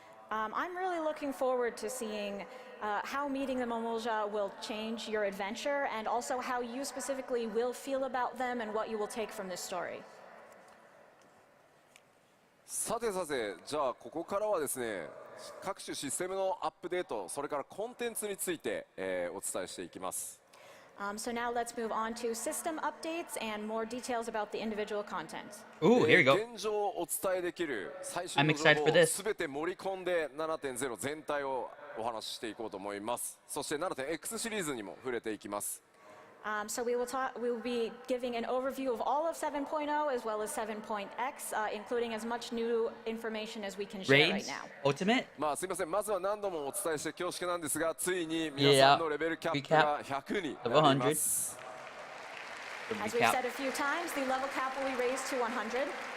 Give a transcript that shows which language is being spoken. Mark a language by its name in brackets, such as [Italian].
[English] I'm really looking forward to seeing how meeting the Mamulja will change your adventure and also how you specifically will feel about them and what you will take from this story. [Japanese] さてさて、じゃあここからはですね、各種システムのアップデート、それからコンテンツについて、お伝えしていきます。 [English] So now let's move on to system updates and more details about the individual content. Ooh, here you go. [Japanese] 現状をお伝えできる最新 [English] I'm [Japanese] の [English] excited [Japanese] 情 [English] for [Japanese] 報を [English] this. [Japanese] すべて盛り込んで 7.0 全体をお話ししていこうと思います。そして 7.x シリーズにも触れていきます。 [English] So we will be giving an overview of all of 7.0 as well as 7.x, including as much new information as we can share right Raids, now. Ultimate. [Japanese] すみません、まずは何度もお伝えして恐縮なんですが、ついに皆さんのレベルキャップが100になります。 [English] As we've said a few times, the level cap will be raised to 100.